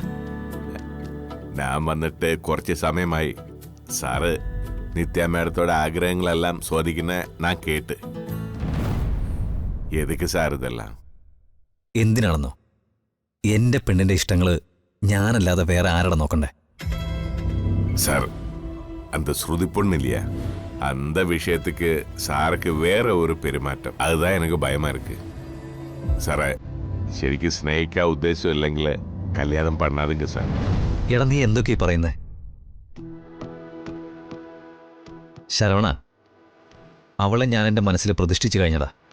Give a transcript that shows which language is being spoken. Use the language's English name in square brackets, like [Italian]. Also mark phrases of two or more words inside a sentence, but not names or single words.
[Malayalam] ഞാൻ വന്നിട്ട് കുറച്ച് സമയമായി. സാറ് നിത്യ മേഡത്തോടെ ആഗ്രഹങ്ങളെല്ലാം ചോദിക്കുന്ന ഞാൻ കേട്ട്. [Tamil] எதுக்கு சார் இதெல்லாம்? [Malayalam] എന്തിനാണെന്നോ? എന്റെ പെണ്ണിന്റെ ഇഷ്ടങ്ങള് ഞാനല്ലാതെ വേറെ ആരുടെ നോക്കണ്ടേ? സാർ, [Tamil] அந்த ஸ்ருதி பொண்ணு இல்லையா, அந்த விஷயத்துக்கு சாருக்கு வேற ஒரு பெருமாற்றம். அதுதான் எனக்கு பயமா இருக்கு. [Malayalam] സാറേ, ശരിക്കും സ്നേഹിക്കാൻ ഉദ്ദേശം ഇല്ലെങ്കിൽ കല്യാണം பண்ணாதுங்க സാർ. എടാ, നീ എന്തൊക്കെയാ പറയുന്നേ? ശരവണ, അവളെ ഞാൻ എൻ്റെ മനസ്സിൽ പ്രതിഷ്ഠിച്ചു കഴിഞ്ഞതാ.